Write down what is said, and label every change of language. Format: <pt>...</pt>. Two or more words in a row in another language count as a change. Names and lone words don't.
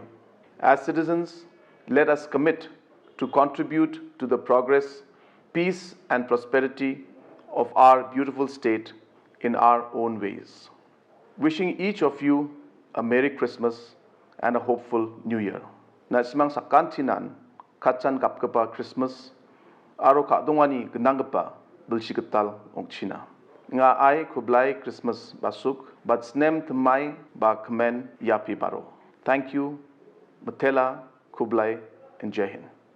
<en>As citizens, let us commit to contribute to the progress, peace, and prosperity of our beautiful state in our own ways. Wishing each of you a Merry Christmas and a hopeful New Year.</en> <grt>Nasimang sakantinan kachan kapkapa Christmas aro kadongani genanggapa belshiketal ongchina.</grt> <kha>Nga ai khublei Christmas basuk but snem tmai ba kmen yapi baro.</kha> <en>Thank you, Matela, Khublei, and</en> <hi>Jai Hind.</hi>